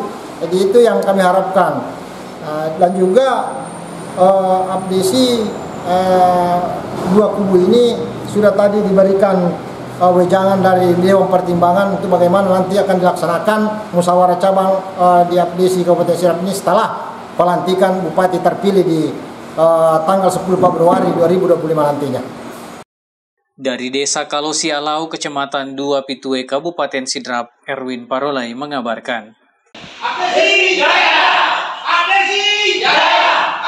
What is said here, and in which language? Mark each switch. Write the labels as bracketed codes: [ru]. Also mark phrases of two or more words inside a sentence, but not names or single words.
[id] Jadi itu yang kami harapkan. Dan juga abdesi dua kubu ini sudah tadi diberikan wejangan dari Dewan Pertimbangan untuk bagaimana nanti akan dilaksanakan musyawarah cabang di abdesi Kabupaten Sidrap ini setelah pelantikan bupati terpilih di tanggal 10 Februari 2025 nantinya. Dari Desa Kalosialau, Kecamatan 2 Pitue, Kabupaten Sidrap, Erwin Parolai mengabarkan. Abdesi Jaya! Abdesi Jaya!